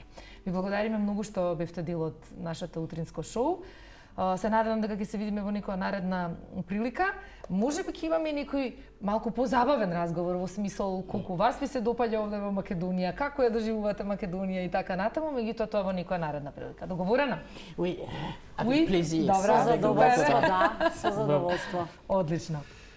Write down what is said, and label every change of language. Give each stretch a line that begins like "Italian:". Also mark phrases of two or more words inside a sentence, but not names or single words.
Macedonian: Ви благодариме многу што бевте дел од нашето утринско шоу. Се надевам дека ќе се видиме во некоја наредна прилика. Може би ќе имаме некој малку позабавен разговор во смисол колку вас ви се допаѓа овде во Македонија, како ја доживувате Македонија и така натаму, меѓутоа тоа во некоја наредна прилика. Договорено?
French: Oui, avec plaisir.
Macedonian: Добро, задоволство, да, со задоволство. Одлично.